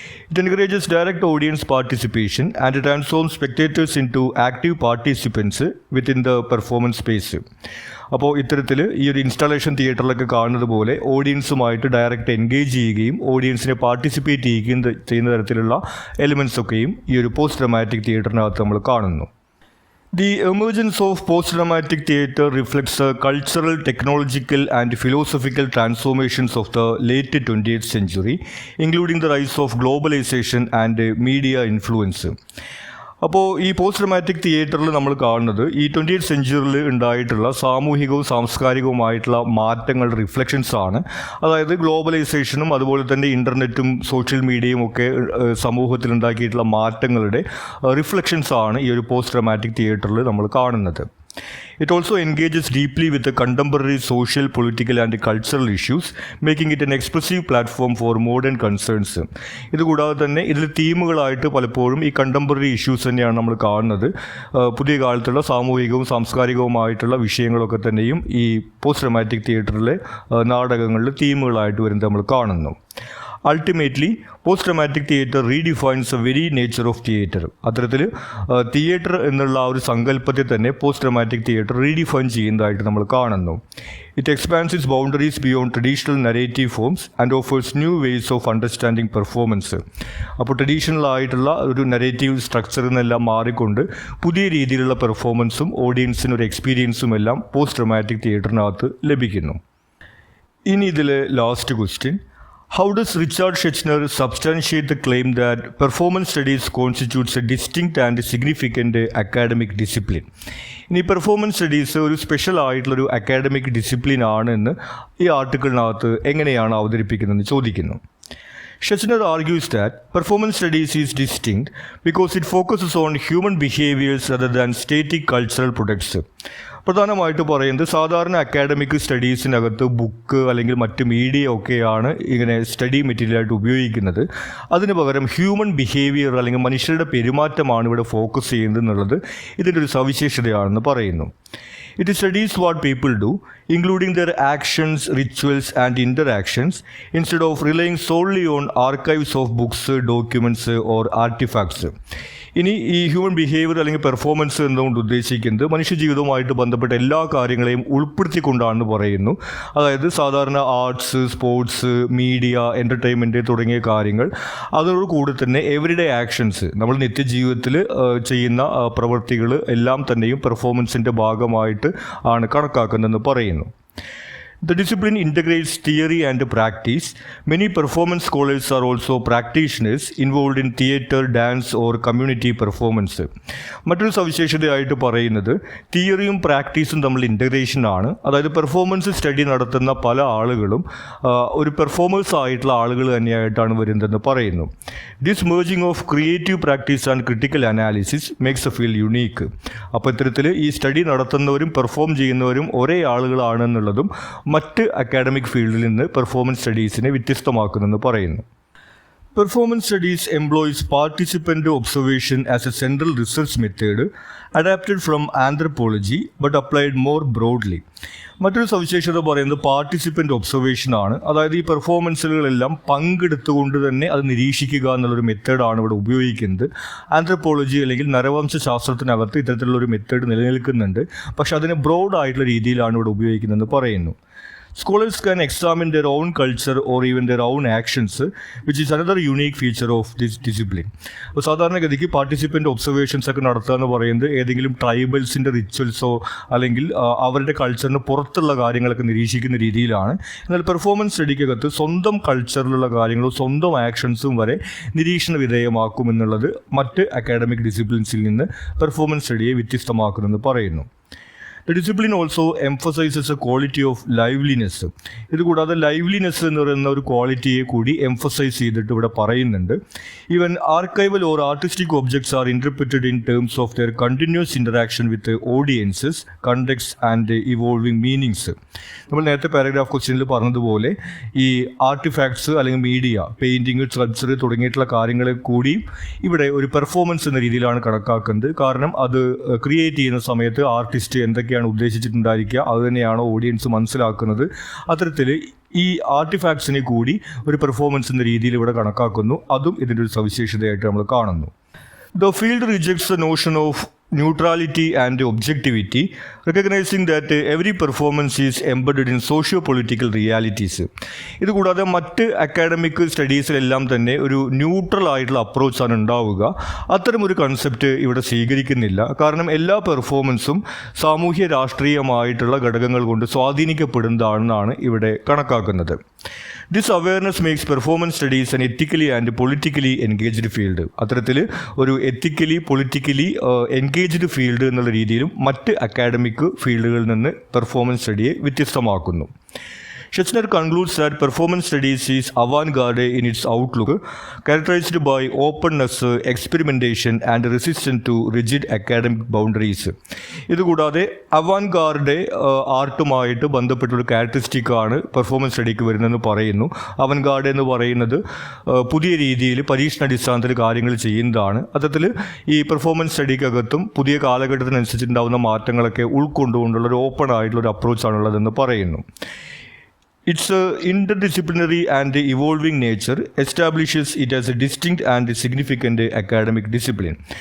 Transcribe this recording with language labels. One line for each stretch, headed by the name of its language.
English: It encourages direct audience participation and transforms spectators into active participants within the performance space.
Malayalam: അപ്പോൾ ഇത്തരത്തിൽ ഈ ഒരു installation തിയേറ്ററിലൊക്കെ കാണുന്നത് പോലെ ഓഡിയൻസുമായിട്ട് ഡയറക്റ്റ് എൻഗേജ് ചെയ്യുകയും ഓഡിയൻസിനെ പാർട്ടിസിപ്പേറ്റ് ചെയ്യുന്ന തരത്തിലുള്ള എലിമെൻറ്റ്സ് ഒക്കെയും ഈ ഒരു പോസ്റ്റ് ഡ്രമാറ്റിക് തിയേറ്ററിനകത്ത് നമ്മൾ കാണുന്നു.
English: The emergence of post-dramatic theatre reflects the cultural, technological and philosophical transformations of the late 20th century, including the rise of globalization and media influence.
Malayalam: അപ്പോൾ ഈ പോസ്റ്റ് ഡ്രമാറ്റിക് തിയേറ്ററിൽ നമ്മൾ കാണുന്നത് ഈ 20th സെഞ്ച്വറിയിൽ ഉണ്ടായിട്ടുള്ള സാമൂഹികവും സാംസ്കാരികവുമായിട്ടുള്ള മാറ്റങ്ങളുടെ റിഫ്ലക്ഷൻസ് ആണ്. അതായത് ഗ്ലോബലൈസേഷനും അതുപോലെ തന്നെ ഇൻ്റർനെറ്റും സോഷ്യൽ മീഡിയയും ഒക്കെ സമൂഹത്തിൽ ഉണ്ടാക്കിയിട്ടുള്ള മാറ്റങ്ങളുടെ റിഫ്ലക്ഷൻസ് ആണ് ഈ ഒരു പോസ്റ്റ് ഡ്രമാറ്റിക് തിയേറ്ററിൽ നമ്മൾ കാണുന്നത്.
English: It also engages deeply with the contemporary social, political and cultural issues, making it an expressive platform for modern concerns.
Malayalam: ഇതുകൂടാതെ തന്നെ ഇതിൽ തീമുകളായിട്ട് പലപ്പോഴും ഈ കണ്ടംപററി ഇഷ്യൂസ് തന്നെയാണ് നമ്മൾ കാണുന്നത്. പുതിയ കാലത്തുള്ള സാമൂഹികവും സാംസ്കാരികവുമായിട്ടുള്ള വിഷയങ്ങളൊക്കെ തന്നെയും ഈ പോസ്റ്റ് ഡ്രമാറ്റിക് തിയേറ്ററിലെ നാടകങ്ങളിൽ തീമുകളായിട്ട് വരുന്നത് നമ്മൾ കാണുന്നു.
English: Ultimately post dramatic theatre redefines a very nature of theatre.
Malayalam: അത്തരത്തിൽ തിയേറ്റർ എന്നുള്ള ആ ഒരു സങ്കല്പത്തെ തന്നെ പോസ്റ്റ് ഡ്രമാറ്റിക് തിയേറ്റർ റീഡിഫൈൻ ചെയ്യുന്നതായിട്ട് നമ്മൾ കാണുന്നു.
English: It expands its boundaries beyond traditional narrative forms and offers new ways of understanding performance.
Malayalam: അപ്പോൾ ട്രഡീഷണൽ ആയിട്ടുള്ള ഒരു നരേറ്റീവ് സ്ട്രക്ചറിൽ നിന്നെല്ലാം മാറിക്കൊണ്ട് പുതിയ രീതിയിലുള്ള പെർഫോമൻസും ഓഡിയൻസിന് ഒരു എക്സ്പീരിയൻസും എല്ലാം പോസ്റ്റ് ഡ്രമാറ്റിക് തിയേറ്ററിനകത്ത് ലഭിക്കുന്നു. ഇനി ഇതിലെ last question:
English: How does Richard Schechner substantiate the claim that performance studies constitutes a distinct and significant academic discipline?
Malayalam: ഇനി പെർഫോമൻസ് സ്റ്റഡീസ് ഒരു സ്പെഷ്യൽ ആയിട്ടുള്ളൊരു അക്കാഡമിക് ഡിസിപ്ലിൻ ആണെന്ന് ഈ ആർട്ടിക്കിളിനകത്ത് എങ്ങനെയാണ് അവതരിപ്പിക്കുന്നതെന്ന് ചോദിക്കുന്നു.
English: Schechner argues that performance studies is distinct because it focuses on human behaviors rather than static cultural products.
Malayalam: പ്രധാനമായിട്ട് പറയുന്നത് സാധാരണ അക്കാഡമിക് സ്റ്റഡീസിനകത്ത് ബുക്ക് അല്ലെങ്കിൽ മറ്റ് മീഡിയ ഒക്കെയാണ് ഇങ്ങനെ സ്റ്റഡി മെറ്റീരിയലായിട്ട് ഉപയോഗിക്കുന്നത്. അതിന് പകരം ഹ്യൂമൻ ബിഹേവിയർ അല്ലെങ്കിൽ മനുഷ്യരുടെ പെരുമാറ്റമാണ് ഇവിടെ ഫോക്കസ് ചെയ്യുന്നത് എന്നുള്ളത് ഇതിൻ്റെ ഒരു സവിശേഷതയാണെന്ന് പറയുന്നു.
English: It studies what people do, including their actions, rituals and interactions, instead of relying solely on archives of books, documents or artifacts.
Malayalam: ഇനി ഈ ഹ്യൂമൻ ബിഹേവിയർ അല്ലെങ്കിൽ പെർഫോമൻസ് എന്നുകൊണ്ട് ഉദ്ദേശിക്കുന്നത് മനുഷ്യജീവിതവുമായിട്ട് ബന്ധപ്പെട്ട എല്ലാ കാര്യങ്ങളെയും ഉൾപ്പെടുത്തിക്കൊണ്ടാണെന്ന് പറയുന്നു. അതായത് സാധാരണ ആർട്സ്, സ്പോർട്സ്, മീഡിയ, എൻ്റർടൈൻമെൻറ്റ് തുടങ്ങിയ കാര്യങ്ങൾ, അതോടുകൂടി തന്നെ എവരിഡേ ആക്ഷൻസ്, നമ്മൾ നിത്യജീവിതത്തിൽ ചെയ്യുന്ന പ്രവൃത്തികൾ എല്ലാം തന്നെയും പെർഫോമൻസിൻ്റെ ഭാഗമായിട്ട് ആണ് കണക്കാക്കുന്നതെന്ന് പറയുന്നു.
English: The discipline integrates theory and practice. Many performance scholars are also practitioners involved in theatre, dance or community performance.
Malayalam: മറ്റൊരു സവിശേഷതയായിട്ട് പറയുന്നത് തിയറിയും പ്രാക്ടീസും തമ്മിൽ ഇൻ്റഗ്രേഷൻ ആണ്. അതായത് പെർഫോമൻസ് സ്റ്റഡി നടത്തുന്ന പല ആളുകളും ഒരു പെർഫോമേഴ്സ് ആയിട്ടുള്ള ആളുകൾ തന്നെയായിട്ടാണ് വരുന്നതെന്ന് പറയുന്നു.
English: This merging of creative practice and critical analysis makes a field unique.
Malayalam: അപ്പോൾ ഇത്തരത്തിൽ ഈ സ്റ്റഡി നടത്തുന്നവരും പെർഫോം ചെയ്യുന്നവരും ഒരേ ആളുകളാണെന്നുള്ളതും മറ്റ് അക്കാഡമിക് ഫീൽഡിൽ നിന്ന് പെർഫോമൻസ് സ്റ്റഡീസിനെ വ്യത്യസ്തമാക്കുന്നെന്ന് പറയുന്നു.
English: Performance studies employs participant observation as a central research method adapted from anthropology but applied more broadly.
Malayalam: മറ്റൊരു സവിശേഷത പറയുന്നത് പാർട്ടിസിപ്പൻ്റ് ഒബ്സർവേഷൻ ആണ്. അതായത് ഈ പെർഫോമൻസുകളെല്ലാം പങ്കെടുത്തുകൊണ്ട് തന്നെ അത് നിരീക്ഷിക്കുക എന്നുള്ളൊരു മെത്തേഡാണ് ഇവിടെ ഉപയോഗിക്കുന്നത്. ആന്ത്രപ്പോളജി അല്ലെങ്കിൽ നരവംശ ശാസ്ത്രത്തിനകത്ത് ഇത്തരത്തിലുള്ളൊരു മെത്തേഡ് നിലനിൽക്കുന്നുണ്ട്. പക്ഷെ അതിനെ ബ്രോഡ് ആയിട്ടുള്ള രീതിയിലാണ് ഇവിടെ ഉപയോഗിക്കുന്നതെന്ന് പറയുന്നു.
English: Scholars can examine their own culture or even their own actions, which is another unique feature of this discipline.
Malayalam: അപ്പോൾ സാധാരണഗതിക്ക് പാർട്ടിസിപ്പൻ്റ് ഒബ്സർവേഷൻസ് ഒക്കെ നടത്തുക എന്ന് പറയുന്നത് ഏതെങ്കിലും ട്രൈബൽസിൻ്റെ റിച്വൽസോ അല്ലെങ്കിൽ അവരുടെ കൾച്ചറിന് പുറത്തുള്ള കാര്യങ്ങളൊക്കെ നിരീക്ഷിക്കുന്ന രീതിയിലാണ്. എന്നാൽ പെർഫോമൻസ് സ്റ്റഡിക്കകത്ത് സ്വന്തം കൾച്ചറിലുള്ള കാര്യങ്ങളും സ്വന്തം ആക്ഷൻസും വരെ നിരീക്ഷണ വിധേയമാക്കുമെന്നുള്ളത് മറ്റ് അക്കാഡമിക് ഡിസിപ്ലിൻസിൽ നിന്ന് പെർഫോമൻസ് സ്റ്റഡിയെ വ്യത്യസ്തമാക്കുമെന്ന് പറയുന്നു.
English: The discipline also emphasizes a quality of liveliness.
Malayalam: ഇതുകൂടാതെ ലൈവ്ലിനെസ് എന്ന് പറയുന്ന ഒരു ക്വാളിറ്റിയെ കൂടി എംഫസൈസ് ചെയ്തിട്ട് ഇവിടെ പറയുന്നുണ്ട്.
English: Even archival or artistic objects are interpreted in terms of their continuous interaction with audiences, context and evolving meanings.
Malayalam: നമ്മൾ നേരത്തെ പാരഗ്രാഫ് ക്വസ്റ്റ്യനിൽ പറഞ്ഞതുപോലെ ഈ ആർട്ടിഫാക്ട്സ് അല്ലെങ്കിൽ മീഡിയ, പെയിൻറ്റിങ്, സ്കൾപ്ചർ തുടങ്ങിയിട്ടുള്ള കാര്യങ്ങളെ കൂടി ഇവിടെ ഒരു പെർഫോമൻസ് എന്ന രീതിയിലാണ് കണക്കാക്കുന്നത്. കാരണം അത് ക്രിയേറ്റ് ചെയ്യുന്ന സമയത്ത് ആർട്ടിസ്റ്റ് എന്തൊക്കെയാണ് ഉദ്ദേശിച്ചിട്ടുണ്ടായിരിക്കുക അത് തന്നെയാണോ ഓഡിയൻസ് മനസ്സിലാക്കുന്നത്. അത്തരത്തിൽ ഈ ആർട്ടിഫാക്ട്സിനെ കൂടി ഒരു പെർഫോമൻസ് എന്ന രീതിയിൽ ഇവിടെ കണക്കാക്കുന്നു. അതും ഇതിൻ്റെ ഒരു സവിശേഷതയായിട്ട് നമ്മൾ കാണുന്നു.
English: The field rejects the notion of neutrality and objectivity, recognizing that every performance is embedded in socio-political realities.
Malayalam: ഇതുകൂടാതെ മറ്റ് അക്കാഡമിക് സ്റ്റഡീസിലെല്ലാം തന്നെ ഒരു ന്യൂട്രൽ ആയിട്ടുള്ള അപ്രോച്ചാണ് ഉണ്ടാവുക. അത്തരം ഒരു കൺസെപ്റ്റ് ഇവിടെ സ്വീകരിക്കുന്നില്ല. കാരണം എല്ലാ പെർഫോമൻസും സാമൂഹ്യ രാഷ്ട്രീയമായിട്ടുള്ള ഘടകങ്ങൾ കൊണ്ട് സ്വാധീനിക്കപ്പെടുന്നതാണെന്നാണ് ഇവിടെ കണക്കാക്കുന്നത്.
English: This awareness makes performance studies an ethically and politically engaged field.
Malayalam: അത്തരത്തിൽ ഒരു എത്തിക്കലി പൊളിറ്റിക്കലി എൻഗേജ്ഡ് ഫീൽഡ് എന്നുള്ള രീതിയിലും മറ്റ് അക്കാഡമിക് ഫീൽഡുകളിൽ നിന്ന് performance സ്റ്റഡിയെ വ്യത്യസ്തമാക്കുന്നു.
English: Schechner concludes that performance studies is avant-garde in its outlook, characterized by openness, experimentation and resistance to rigid academic boundaries.
Malayalam: ഇതുകൂടാതെ avant-garde ആർട്ടുമായിട്ട് ബന്ധപ്പെട്ടൊരു ക്യാരക്ടറിസ്റ്റിക്കാണ് performance സ്റ്റഡിക്ക് വരുന്നതെന്ന് പറയുന്നു. avant-garde എന്ന് പറയുന്നത് പുതിയ രീതിയിൽ പരീക്ഷണാടിസ്ഥാനത്തിൽ കാര്യങ്ങൾ ചെയ്യുന്നതാണ്. അത്തരത്തിൽ ഈ പെർഫോമൻസ് സ്റ്റഡിക്കകത്തും പുതിയ കാലഘട്ടത്തിനനുസരിച്ചുണ്ടാകുന്ന മാറ്റങ്ങളൊക്കെ ഉൾക്കൊണ്ടുകൊണ്ടുള്ള ഒരു ഓപ്പൺ ആയിട്ടുള്ള ഒരു അപ്രോച്ചാണുള്ളതെന്ന് പറയുന്നു.
English: Its interdisciplinary and evolving nature establishes it as a distinct and significant academic discipline.